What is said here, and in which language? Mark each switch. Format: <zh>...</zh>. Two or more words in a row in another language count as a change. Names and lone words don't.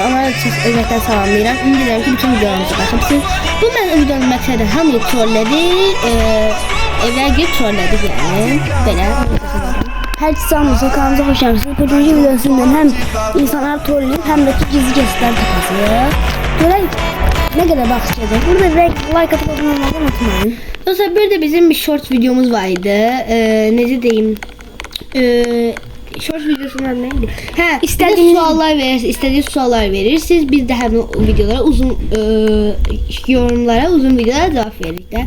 <az>Onlara çox ürəkdən salamlayıram. Ümid edirəm ki, bütün videolarımızı baxırsınız. Bu mən videonun məqsədi hamıyı trollədi. Evlər girib trollədik yəni. Belə. Hər kəsə kanalımıza xoş gəlmisiniz. Bugünkü videosunda həm insanlar trolləyib, həm də ki, gizli kesitlər tapasıyıq.</az> <tr>Görək ne kadar bakacağız. Burada like atıp abone olmayı unutmayın. Dostlar bir de bizim bir short videomuz vardı. Ne diyeyim? Short videosunun adı neydi? Ha, istediğiniz sorular verirsiniz. İstediğiniz sorular verirsiniz. Biz de hem videolara uzun yorumlara uzun videolara cevap verirdik de.</tr>